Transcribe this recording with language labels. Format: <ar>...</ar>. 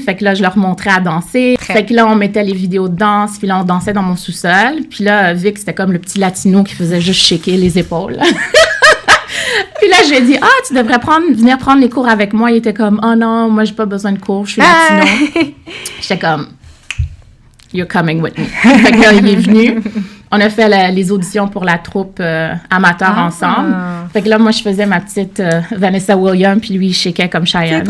<fr>Fait que là, je leur montrais à danser. Fait que là, on mettait les vidéos de danse. Puis là, on dansait dans mon sous-sol. Puis là, Vic, c'était comme le petit latino qui faisait juste shaker les épaules. Puis là, je lui ai dit, tu devrais venir prendre les cours avec moi. Il était comme, oh non, moi, j'ai pas besoin de cours. Je suis latino. J'étais comme,</fr> <en>you're coming with me.</en> <fr>Fait que là, il est venu. On a fait les auditions pour la troupe amateur ensemble. Fait que là, moi, je faisais ma petite Vanessa Williams, puis lui, il shakeait comme Cheyenne.</fr>